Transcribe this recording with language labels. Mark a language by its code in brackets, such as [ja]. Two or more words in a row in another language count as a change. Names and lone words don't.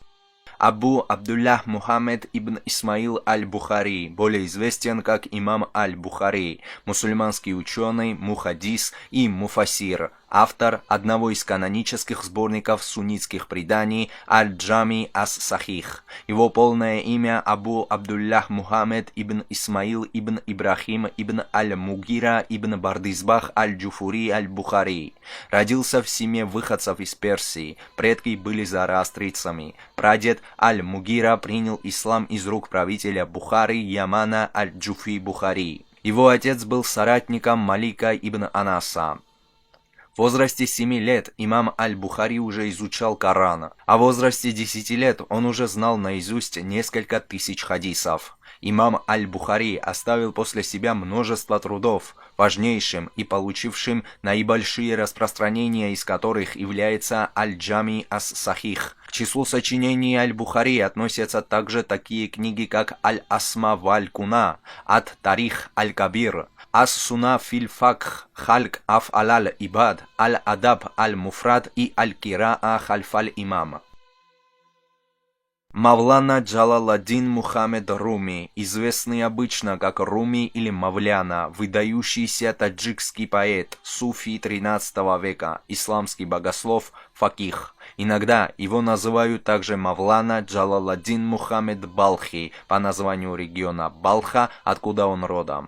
[ru] Абу Абдуллах Мухаммед ибн Исмаил аль-Бухари, более известен как имам аль-Бухари, мусульманский ученый, мухаддис и муфассир, автор одного из канонических сборников суннитских преданий Аль-Джами ас-Сахих. Его полное имя Абу Абдуллах Мухаммед ибн Исмаил ибн Ибрахим ибн аль-Мугира ибн Бардизбах аль-Джуфури аль-Бухари. Родился в семье выходцев из Персии, предки были зороастрийцами. Прадед аль-Мугира принял ислам из рук правителя Бухары Ямана аль-Джуфи Бухари. Его отец был соратником Малика ибн Анаса. В возрасте 7 лет имам аль-Бухари уже изучал Коран, а в возрасте 10 лет он уже знал наизусть несколько тысяч хадисов. Имам аль-Бухари оставил после себя множество трудов, важнейшим и получившим наибольшие распространения из которых является Аль-Джами ас-Сахих. К числу сочинений аль-Бухари относятся также такие книги, как Аль-Асма валь-Куна, Ат-Тарих аль-Кабир, Ас-Суна фил-Факх, Хальк аф-алаль-Ибад, Аль-Адаб аль-Муфрад и Аль-Кираа хальф-аль-Имам. Мавлана Джалаладдин Мухаммед Руми, известный обычно как Руми или Мавляна, выдающийся таджикский поэт, суфи XIII века, исламский богослов, факих. Иногда его называют также Мавлана Джалаладдин Мухаммед Балхи по названию региона Балха, откуда он родом.